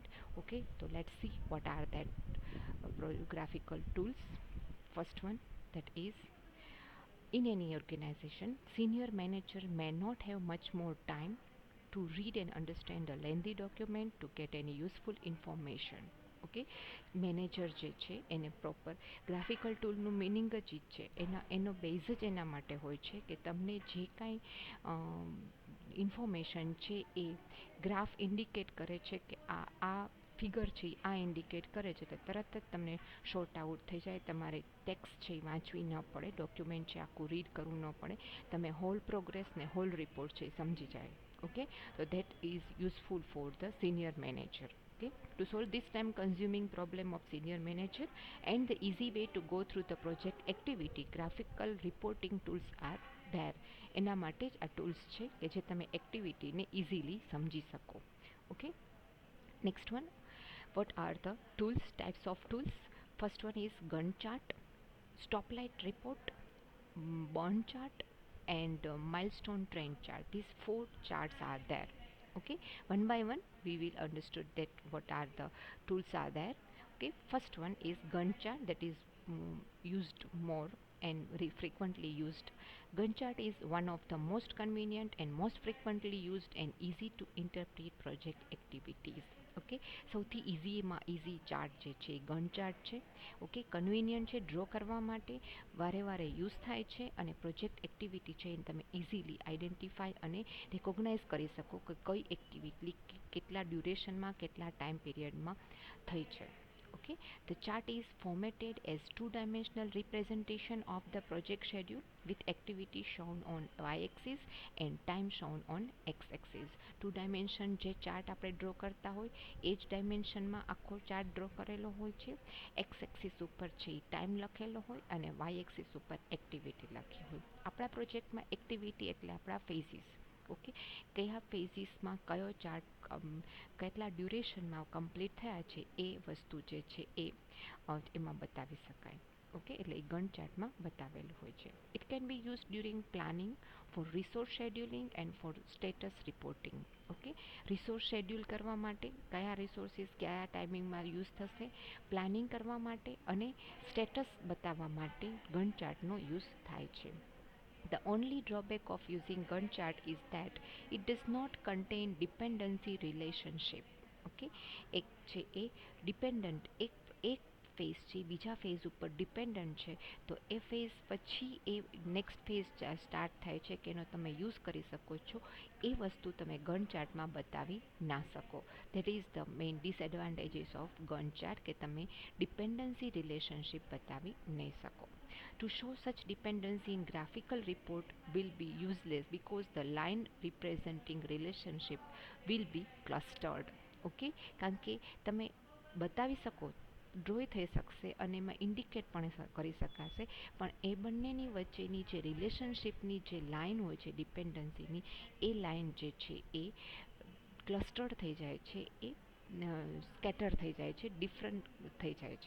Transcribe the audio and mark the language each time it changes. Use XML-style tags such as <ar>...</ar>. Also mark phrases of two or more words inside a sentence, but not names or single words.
<en>Okay, so let's see what are that graphical tools. First one, that is, in any organization, senior manager may not have much more time to read and understand a lengthy document to get any useful information.</en> <gu>ઓકે, મેનેજર જે છે એને</gu> <en>proper graphical toolનું meaning</en> <gu>જ ઈ છે, એનો બેઝ જ એના માટે હોય છે કે તમને જે કાંઈ ઇન્ફોર્મેશન છે એ</gu> <en>graph indicate</en> <gu>કરે છે કે આ ફિગર છે આ ઇન્ડિકેટ કરે છે, તો તરત જ તમને</gu> <en>short out</en> <gu>થઈ જાય, તમારે ટેક્સ્ટ છે એ વાંચવી ન પડે, ડોક્યુમેન્ટ છે આખું રીડ કરવું ન પડે, તમે</gu> <en>whole progress</en> <gu>ને</gu> <en>whole report</en> <gu>છે એ સમજી જાય.</gu> <en>Okay, so that is useful for the senior manager. Okay, to solve this time consuming problem of senior manager and the easy way to go through the project activity, graphical reporting tools are there.</en> <gu>એના માટે જ આ ટૂલ્સ છે કે જે તમે</gu> <en>activityને easily</en> <gu>સમજી શકો.</gu> <en>Okay, next one, what are the tools, types of tools? First one is Gantt chart, stoplight report, burn chart, and milestone trend chart. These four charts are there. Okay, one by one we will understood that what are the tools are there. Okay, first one is Gantt chart, that is used more and frequently used. Gantt chart is one of the most convenient and most frequently used and easy to interpret project activities.</en> <gu>ઓકે, સૌથી ઇઝીમાં ઇઝી ચાર્ટ જે છે એ</gu> <en>Gantt chart</en> <gu>છે. ઓકે, કન્વિનિયન્ટ છે, ડ્રો કરવા માટે વારે વારે યુઝ થાય છે અને</gu> <en>project activity</en> <gu>છે એને તમે</gu> <en>easily identify</en> <gu>અને રિકોગ્નાઇઝ કરી શકો કે કઈ એક્ટિવિટી કેટલા ડ્યુરેશનમાં કેટલા</gu> <en>time periodમાં</en> <gu>થઈ છે.</gu> <en>Okay, the chart is formatted as two-dimensional representation of the project schedule with activity shown on y-axis and time shown on x-axis.</en> <gu>Two-dimension જે ચાર્ટ આપણે ડ્રો કરતા હોય એ જ ડાયમેન્શનમાં આખો ચાર્ટ ડ્રો કરેલો હોય છે. x-axis ઉપર છે એ ટાઈમ લખેલો હોય અને y-axis ઉપર એક્ટિવિટી લખી હોય. આપણા પ્રોજેક્ટમાં એક્ટિવિટી એટલે આપણા ફેઝિસ. ઓકે, કયા ફેઝિસમાં કયો ચાર્ટ કેટલા</gu> <en>durationમાં complete</en> <gu>થયા છે એ વસ્તુ જે છે એ એમાં બતાવી શકાય. ઓકે, એટલે એ</gu> <en>Gantt chartમાં</en> <gu>બતાવેલું હોય છે.</gu> <en>It can be use during planning, for resource scheduling and for status reporting.</en> <gu>ઓકે,</gu> <en>resource schedule</en> <gu>કરવા માટે કયા રિસોર્સિસ કયા ટાઈમિંગમાં યુઝ થશે, પ્લાનિંગ કરવા માટે અને સ્ટેટસ બતાવવા માટે</gu> <en>Gantt chartનો use</en> <gu>થાય છે.</gu> <en>The only drawback of using Gantt chart is that it does not contain dependency relationship.</en> <gu>Okay, એક છે એ ડિપેન્ડન્ટ એક ફેઝ છે બીજા ફેઝ ઉપર ડિપેન્ડન્ટ છે, તો એ ફેઝ પછી એ</gu> <en>next phase start</en> <gu>થાય છે કે એનો તમે યુઝ કરી શકો છો, એ વસ્તુ તમે</gu> <en>Gantt chartમાં</en> <gu>બતાવી ના શકો.</gu> <en>That is the main disadvantages of Gantt chart,</en> <gu>કે તમે</gu> <en>dependency relationship</en> <gu>બતાવી નહીં શકો.</gu> <en>To show such dependency in graphical report will be useless because the line representing relationship will be clustered.</en> <gu>Okay, કારણ કે તમે બતાવી શકો, ડ્રોય થઈ શકશે અને એમાં ઇન્ડિકેટ પણ કરી શકાશે, પણ એ બંનેની વચ્ચેની જે રિલેશનશિપની જે લાઇન હોય છે ડિપેન્ડન્સીની, એ લાઇન જે છે એ ક્લસ્ટર્ડ થઈ જાય છે, એ સ્કેટર થઈ જાય છે, ડિફરન્ટ થઈ જાય છે.</gu>